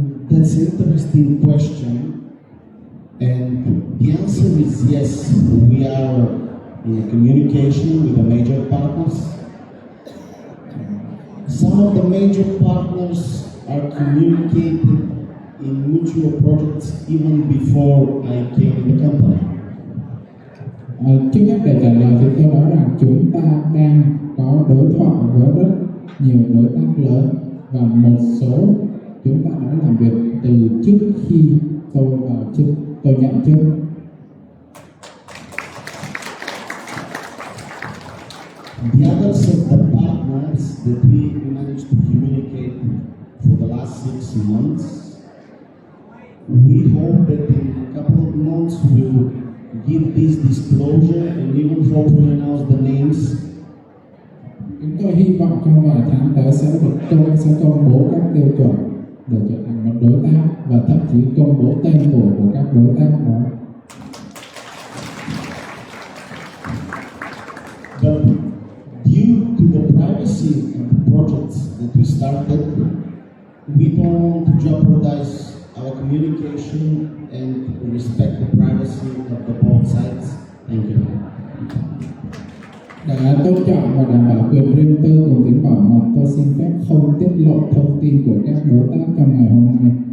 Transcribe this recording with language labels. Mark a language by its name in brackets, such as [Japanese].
[English] That's an interesting question. And the answer is yes, we are in communication with the major partners. Some of the major partners are communicated in mutual projects even before I came in the company. [Vietnamese] Trước hết để trả lời thì tôi nói rằng chúng ta đang có đối thoại với rất nhiều đối tác lớn và một số chúng ta đã làm việc từ trước khi tôi nhận chức. [English] The others of the partners that we managed to communicate for the last 6 months, we hope that in a couple of months we will give this disclosure and even hopefully announce the names. [Vietnamese] Chúng tôi hy vọng trong vài tháng tới sẽ công bố các tiêu chuẩn để trở thành một đối tác và thậm chí công bố tên của các đối tác đó. [English] But due to the privacy of the projects that we started we don't jeopardize our communication and respect the privacy of the both sides. Thank you. [Vietnamese] Để tôn trọng và đảm bảo quyền riêng tư cùng tính bảo mật, tôi xin phép không tiết lộ thông tin của các đối tác trong ngày hôm nay.